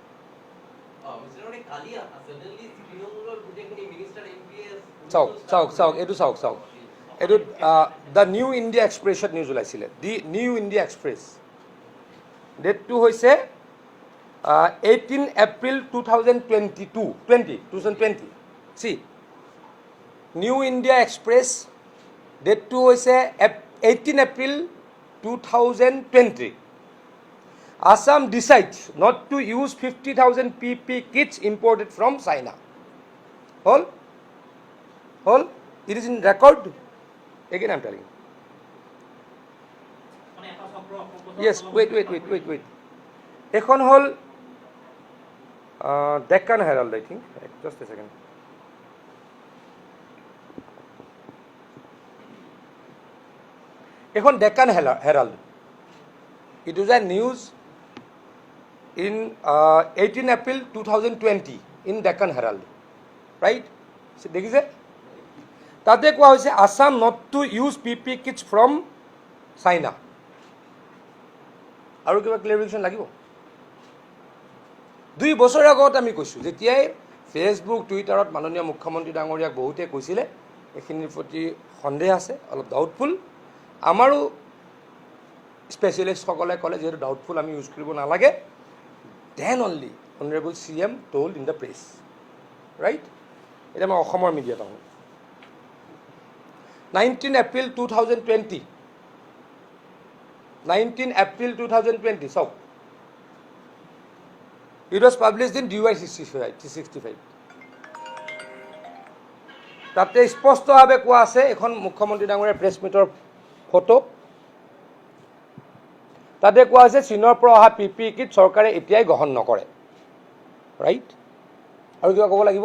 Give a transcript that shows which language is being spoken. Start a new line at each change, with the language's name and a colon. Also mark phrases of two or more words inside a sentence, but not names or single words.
Assamese: চাওক, এইটো চাওক, এইটো দ্য নিউ ইণ্ডিয়া এক্সপ্ৰেছত নিউজ ওলাইছিলে, দি নিউ ইণ্ডিয়া এক্সপ্ৰেছ, ডেটটো হৈছে 18 এপ্ৰিল 2020। চি নিউ ইণ্ডিয়া এক্সপ্ৰেছ, ডেটটো হৈছে 18 এপ্ৰিল 2020।
English: Assam decides not to use 50,000 PPE kits imported from China. Hold. It is in record. Again, I am telling you. Yes, wait.
Assamese: এখন হ'ল Deccan Herald,
English: I think. Just a second. এখন Deccan Herald. It was a news in 18 April 2020 in Deccan Herald. Right?
Assamese: দেখিছে? তাতে কোৱা হৈছে
English: Assam not to use PPE kits from China.
Assamese: আৰু কিবা ক্লেৰিফিকেশ্যন লাগিব? 2 বছৰ আগত আমি কৈছোঁ, যেতিয়াই ফেচবুক টুইটাৰত মাননীয় মুখ্যমন্ত্ৰী ডাঙৰীয়াক বহুতে কৈছিলে এইখিনিৰ প্ৰতি সন্দেহ আছে, অলপ ডাউটফুল। আমাৰো স্পেচিয়েলিষ্টসকলে ক'লে যিহেতু ডাউটফুল আমি ইউজ কৰিব নালাগে,
English: then only honourable CM told in the press.
Assamese: ৰাইট? এতিয়া মই অসমৰ মিডিয়াত আহোঁ। 19 এপ্ৰিল 2020, 19 এপ্ৰিল 2020, চাওক,
English: it was published in DY 365.
Assamese: তাতে স্পষ্টভাৱে কোৱা আছে, এখন মুখ্যমন্ত্ৰী ডাঙৰীয়াৰ প্ৰেছ মিটৰ ফটো, তাতে কোৱা হৈছে চীনৰ পৰা অহা PPE কিট চৰকাৰে এতিয়াই গ্ৰহণ নকৰে। ৰাইট? আৰু কিবা ক'ব লাগিব?